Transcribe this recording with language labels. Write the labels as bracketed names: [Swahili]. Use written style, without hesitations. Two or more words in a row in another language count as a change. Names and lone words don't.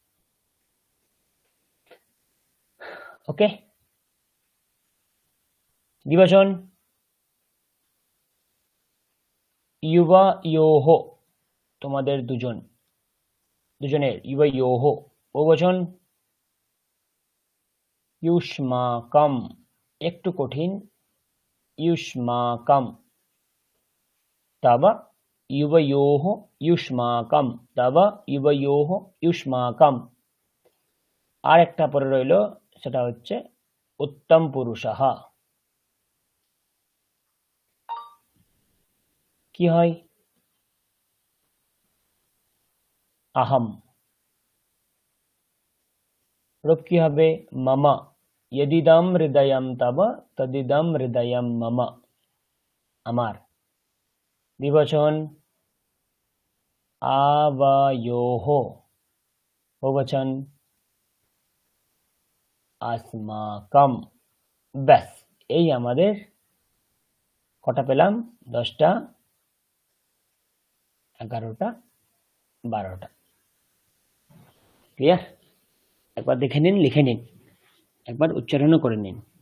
[Bangla] ওকে দ্বিবচন युवयोः তোমাদের দুজনের युवयोः বহুবচন युष्माकम् একটু কঠিন [Sanskrit] युष्माकम् तव युवयोः युष्माकम् तव युवयोः युष्माकम् [Bangla] আর একটা পরে রইল সেটা হচ্ছে উত্তম পুরুষः কি হয় [Sanskrit] अहम [Bangla] রূপ কি হবে [Sanskrit] मम यदिदं हृदयं तव तदिदं हृदयं मम [Bangla] আমার দ্বিবচন [Sanskrit] आवयोः বহুবচন [Bangla] अस्माकं ব্যাস এই আমাদের কটা পেলাম 10টা 11টা 12টা ক্লিয়ার একবার দেখে নিন লিখে নিন একবার উচ্চারণও করে নিন